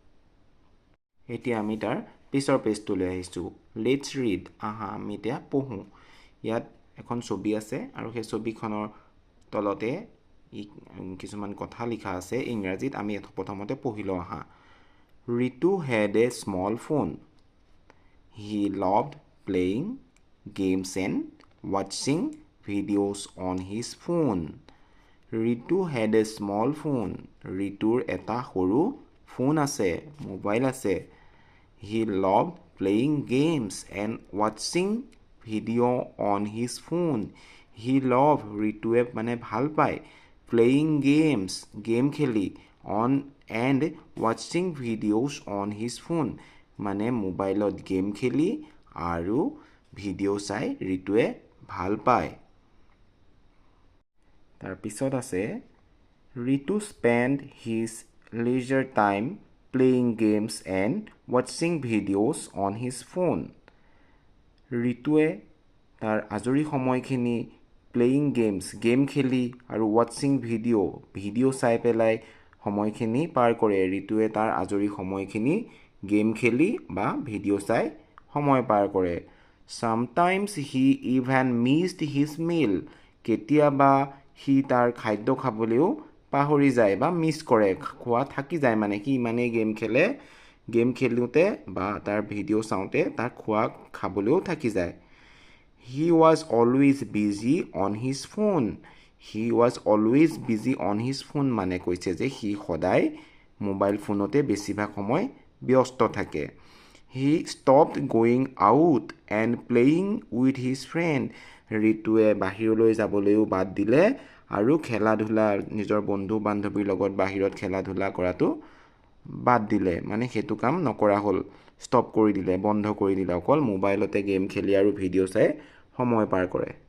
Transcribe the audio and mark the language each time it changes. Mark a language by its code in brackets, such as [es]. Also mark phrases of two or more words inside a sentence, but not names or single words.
[as] এতিয়া আমি তাৰ পিছৰ পেজটোলৈ আহিছোঁ। [en] let's read, [as] আহা আমি এতিয়া পঢ়োঁ। ইয়াত এখন ছবি আছে, আৰু সেই ছবিখনৰ তলতে কিছুমান কথা লিখা আছে ইংৰাজীত। আমি প্ৰথমতে পঢ়ি লওঁ আহা। [en] Ritu had a small phone, হি loved playing games and watching videos on his phone. Ritu had a small phone, [as] ৰিতুৰ এটা সৰু ফোন আছে, মোবাইল আছে। [en] হি loved playing games and watching video on his phone. হি loved, [as] ৰিতুৱে মানে ভাল পায়, [en] playing games, [as] গেম খেলি, [en] on and watching videos on his phone, [as] মানে মোবাইলত গেম খেলি আৰু ভিডিঅ' চাই ৰিতুৱে ভাল পায়। [en] তাৰপিছত আছে, Ritu spend his leisure time playing games and watching videos on his phone. [as] ৰিতুৱে তাৰ আজৰি সময়খিনি [en] playing games, [as] গেম খেলি, আৰু [en] watching video' [as] চাই পেলাই সময়খিনি পাৰ কৰে। ৰিতুৱে তাৰ আজৰি সময়খিনি গেম খেলি বা ভিডিঅ' চাই সময় পাৰ কৰে। [en] Sometimes he even missed his meal, [as] কেতিয়াবা সি তাৰ খাদ্য খাবলৈও পাহৰি যায় বা মিছ কৰে, খোৱা থাকি যায়, মানে সি ইমানেই গেম খেলে, গেম খেলোঁতে বা তাৰ ভিডিঅ' চাওঁতে তাৰ খোৱা খাবলৈও থাকি যায়। [en] He was always busy on his phone. He was always busy on his phone [as] মানে কৈছে যে সি সদায় মোবাইল ফোনতে বেছিভাগ সময় ব্যস্ত থাকে. [en] He stopped going out and playing with his friend. [as] ঋতুৱে বাহিৰলৈ যাবলৈও বাদ দিলে আৰু খেলা ধূলা নিজৰ বন্ধু বান্ধৱীৰ লগত বাহিৰত খেলা ধূলা কৰাটো বাদ দিলে. মানে সেইটো কাম নকৰা হ'ল, ষ্টপ কৰি দিলে, বন্ধ কৰি দিলে, অকল মোবাইলতে গেম খেলি আৰু ভিডিঅ' চাই সময় পাৰ কৰে.